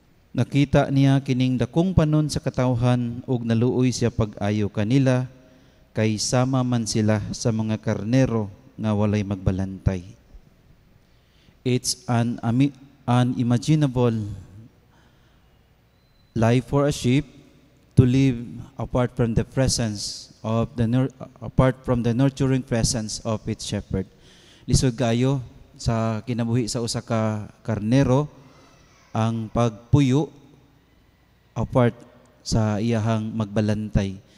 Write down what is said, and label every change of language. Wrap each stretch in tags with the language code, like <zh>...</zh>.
<ceb>Nakita niya kining dakong panon sa katawhan ug naluoy siya pag-ayo kanila kay sama man sila sa mga karnero nga walay magbalantay.</ceb> <en>It's an unimaginable life for a sheep to live apart from the nurturing presence of its shepherd.</en> <ceb>Lisod kaayo sa kinabuhi sa usa ka karnero ang pagpuyo apart sa iyahang magbalantay.</ceb>